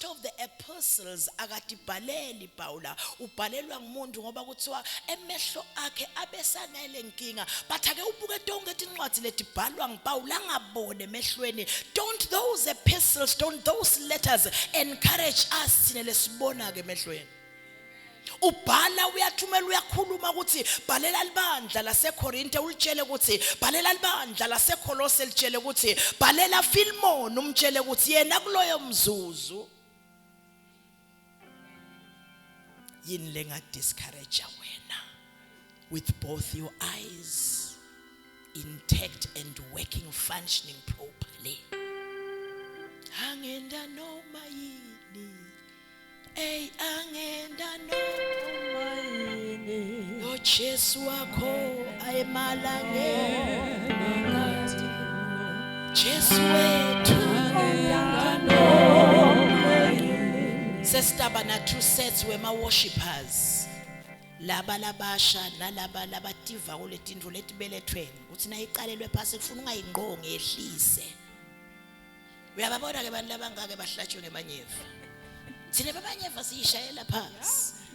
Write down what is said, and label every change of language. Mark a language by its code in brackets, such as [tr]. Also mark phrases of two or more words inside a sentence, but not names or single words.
[en] of the epistles [ss] akatibhaleli Paula ubhalelwa ngumuntu ngoba kuthiwa emehlo akhe abesanele inkinga but ake ubuke tonke incwadi letibhalwa nguPaula angabone emehlweni [en] don't those epistles don't those letters encourage us [ss] thina lesibona ke emehlweni ubhala uyathumela uyakhuluma ukuthi bhalela libandla laseKorinte ulitshele ukuthi bhalela libandla laseKolose litshele ukuthi bhalela Philemon umtshele ukuthi yena kuloyo mzuzu yini lenga discourage wena [en] with both your eyes intact and working functioning properly [ss] angenda noma yini angenda noma yini lo Jesu wakho ayemalangeni ngathi Jesu wethu angenda noma yini sesitaba na [en] two sets [ss] wema worshippers laba labasha nalaba labativa kuletindlu letibelethweni uthi nayiqalelwe phasi kufuna ungayinqongi ehlise uyababona ke abantu labangake bahlatshwe ngebanyeva thina babanyeva siyishayela phansi